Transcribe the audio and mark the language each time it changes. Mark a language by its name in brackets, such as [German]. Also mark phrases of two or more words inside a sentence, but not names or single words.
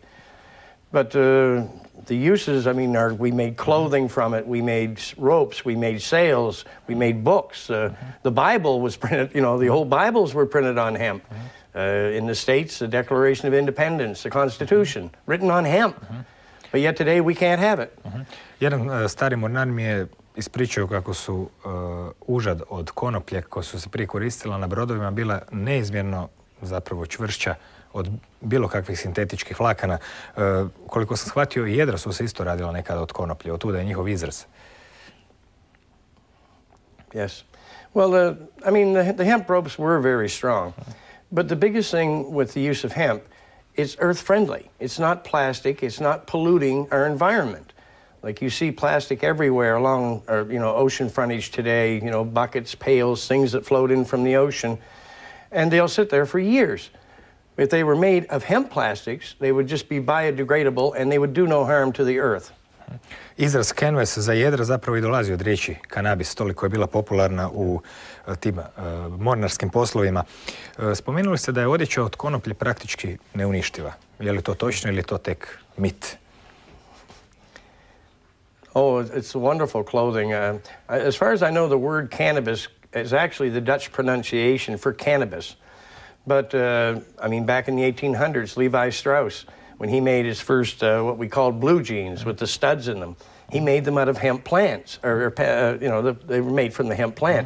[English] But the uses, I mean, we made clothing from it, we made ropes, we made sails, we made books. The Bible was printed, the whole Bibles were printed on hemp. In the States, the Declaration of Independence, the Constitution, written on hemp. But yet today we can't have it. [Croatian] Jedan stari mornar mi je ispričao kako su užad od konoplje koja su se prije koristila na brodovima bila neizmjerno zapravo čvršća od bilo kakvih sintetičkih vlakana. Koliko sam shvatio, i jedra su se isto radila nekada od konoplje, od tuda je njihov izraz. [English] Yes. Well, I mean, the hemp ropes were very strong. But the biggest thing with the use of hemp, it's earth-friendly. It's not plastic. It's not polluting our environment. Like you see plastic everywhere along, ocean frontage today, buckets, pails, things that float in from the ocean, and they'll sit there for years. If they were made of hemp plastics, they would just be biodegradable and they would do no harm to the earth. [Croatian] Izraz canvas za jedra zapravo i dolazi od riječi kanabis, toliko je bila popularna u tim mornarskim poslovima. Spomenuli ste da je odjeća od konoplje praktički neuništiva. Je li to točno ili je to tek mit? [English] Oh, it's wonderful clothing. As far as I know, the word cannabis is actually the Dutch pronunciation for cannabis. But, I mean, back in the 1800s, Levi Strauss, when he made his first, what we called blue jeans with the studs in them, he made them out of hemp plants, they were made from the hemp plant.